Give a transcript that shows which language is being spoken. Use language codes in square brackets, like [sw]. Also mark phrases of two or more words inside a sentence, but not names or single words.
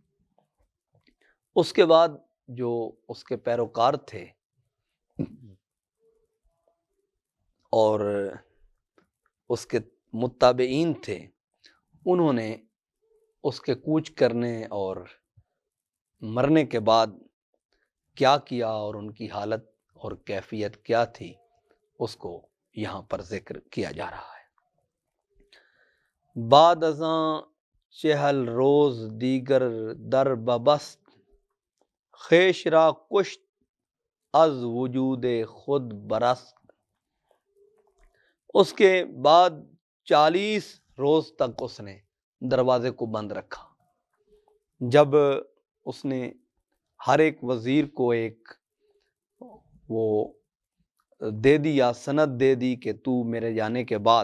[ur] اس کے بعد جو اس کے پیروکار تھے اور اس کے متابعین تھے، انہوں نے اس کے کوچ کرنے اور مرنے کے بعد کیا کیا اور ان کی حالت اور کیفیت کیا تھی، اس کو یہاں پر ذکر کیا جا رہا ہے۔ [fa] بعد ازاں چہل روز دیگر در ببست، خیش را کشت از وجود خود برست۔ [ur] اس کے بعد 40 روز تک اس نے دروازے کو بند رکھا۔ جب اس نے ہر ایک وزیر کو ایک وہ دے دیا، سند دے دی کہ تو میرے جانے کے بعد